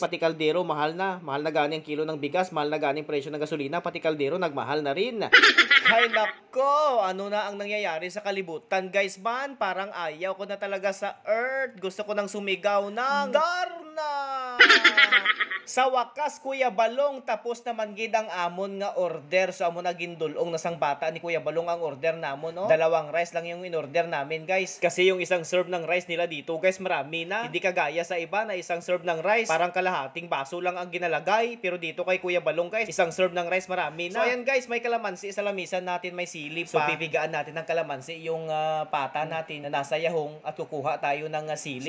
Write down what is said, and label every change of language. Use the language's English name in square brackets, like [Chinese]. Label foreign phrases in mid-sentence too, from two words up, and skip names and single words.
[Filipino] Pati kaldero mahal na gani ang kilo ng bigas, mahal na gani ang presyo ng gasolina, pati kaldero nagmahal na rin. Hay nako, ano na ang nangyayari sa kalibutan guys man? Parang ayaw ko na talaga sa earth. Gusto ko nang sumigaw ng Darna! Sa wakas, [Hiligaynon] Kuya Balong, tapos naman gid ang amon nga order. So amo na gindulong na sang bata ni Kuya Balong ang order namon, no? [Filipino] 2 rice lang yung in-order namin, guys. Kasi yung isang serve ng rice nila dito, guys, marami na. Hindi kagaya sa iba na isang serve ng rice, parang kalahating baso lang ang ginalagay. Pero dito kay Kuya Balong, guys, isang serve ng rice marami na. So ayan, guys, may kalamansi sa lamisan natin, may sili pa. So pipigaan natin ng kalamansi yung pata natin na nasa yahong at kukuha tayo ng sili.